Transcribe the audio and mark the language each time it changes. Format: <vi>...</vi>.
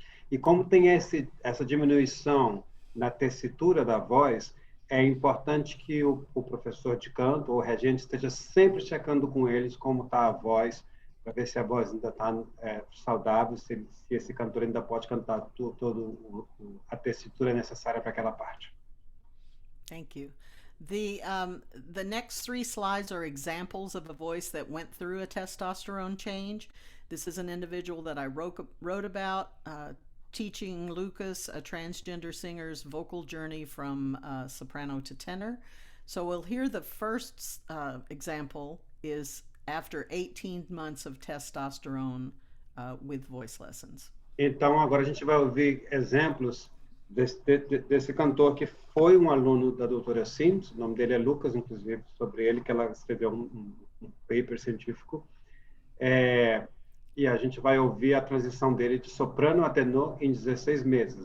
<pt>E como tem essa diminuição na tessitura da voz, é importante que o professor de canto ou o regente esteja sempre checando com eles como está a voz, para ver se a voz ainda está saudável, se esse cantor ainda pode cantar toda a tessitura necessária para aquela parte.</pt> <en>Thank you. The next 3 slides are examples of a voice that went through a testosterone change. This is an individual that I wrote about, teaching Lucas, a transgender singer's vocal journey from soprano to tenor. So we'll hear the first example is after 18 months of testosterone with voice lessons.</en> <pt>Então, agora a gente vai ouvir exemplos desse cantor que foi um aluno da doutora Sims, o nome dele é Lucas, inclusive, sobre ele, que ela escreveu um paper científico. E a gente vai ouvir a transição dele de soprano a tenor em 16 meses.</pt>